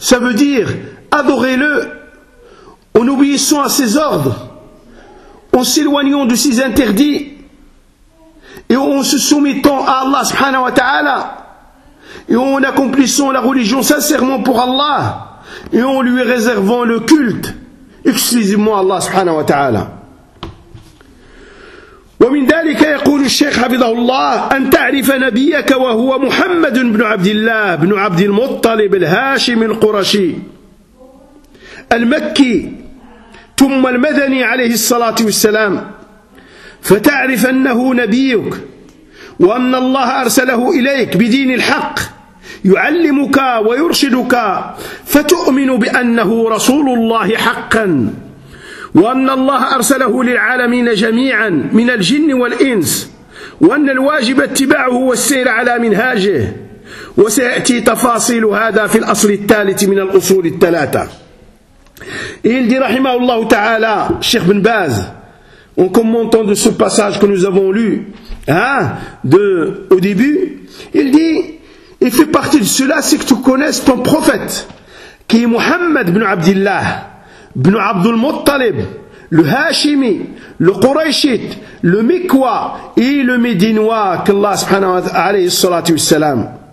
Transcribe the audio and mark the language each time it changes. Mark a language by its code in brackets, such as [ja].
[fr] Ça veut dire adorez-le en obéissant à ses ordres, en s'éloignant de ses interdits et en se soumettant à Allah subhanahu wa ta'ala et en accomplissant la religion sincèrement pour Allah et en lui réservant le culte exclusivement à Allah subhanahu wa ta'ala. [ar] ومن ذلك يقول الشيخ حفظه الله أن تعرف نبيك وهو محمد بن عبد الله بن عبد المطلب الهاشم القرشي المكي ثم المدني عليه الصلاة والسلام فتعرف أنه نبيك وأن الله أرسله إليك بدين الحق يعلمك ويرشدك فتؤمن بأنه رسول الله حقا وأن الله أرسله للعالمين جميعا من الجن والإنس وأن الواجب اتباعه والسير على منهاجه وسيأتي تفاصيل هذا في الأصل الثالث من الأصول الثلاثة. [fr] Il dit rahimahullah ta'ala, Cheikh Ibn Baz, en commentant de ce passage que nous avons lu au début, il dit, il fait partie de cela, c'est que tu connaisses ton prophète, qui est Muhammad ibn Abdillah, ibn Abdul Muttalib, le Hashimi, le Qurayshit, le Mikwa et le Médinois, qu'Allah subhanahu wa ta'ala, alayhi salam.